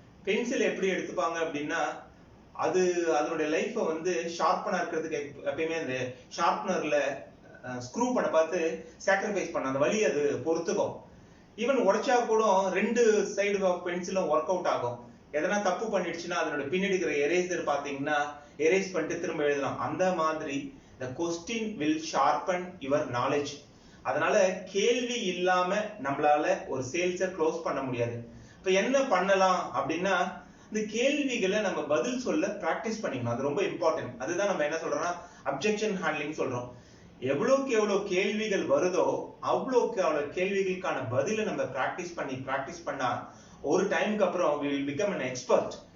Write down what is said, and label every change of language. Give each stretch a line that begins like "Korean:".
Tamil: Pencil எப்படி எடுத்துப்பாங்க அப்படின்னா, அது அதனுடைய லைஃபை வந்து ஷார்ப்பனா இருக்கிறதுக்கு எப்பயுமே அந்த ஷார்ப்னர்ல ஸ்க்ரூ பண்ண பார்த்து சாக்ரிஃபைஸ் பண்ண அந்த வழி அது பொறுத்துக்கும். ஈவன் உடைச்சா கூட 2 சைடு ஆஃப் பென்சிலும் ஒர்க் அவுட் ஆகும். எதனா தப்பு பண்ணிடுச்சுன்னா அதனோட பின்னாடி இருக்கிற எரேசர் பாத்தீங்கன்னா எரேஸ் பண்ணிட்டு திரும்ப எழுதலாம். அந்த மாதிரி
English: the question will sharpen your knowledge.
Tamil: அதனால கேள்வி இல்லாம நம்மளால ஒரு சேல்ஸை க்ளோஸ் பண்ண முடியாது. இப்ப என்ன பண்ணலாம் அப்படின்னா, இந்த கேள்விகளை நம்ம பதில் சொல்ல பிராக்டிஸ் பண்ணிக்கணும். அது ரொம்ப இம்பார்ட்டன்ட். அதுதான் நம்ம என்ன சொல்றோம்னா அப்ஜெக்ஷன் ஹேண்ட்லிங் சொல்றோம். எவ்வளவுக்கு எவ்வளவு கேள்விகள் வருதோ அவ்வளவுக்கு அவ்வளவு கேள்விகளுக்கான பதிலை நம்ம பிராக்டிஸ் பண்ணா ஒரு டைமுக்கு அப்புறம்
English: we will become an expert.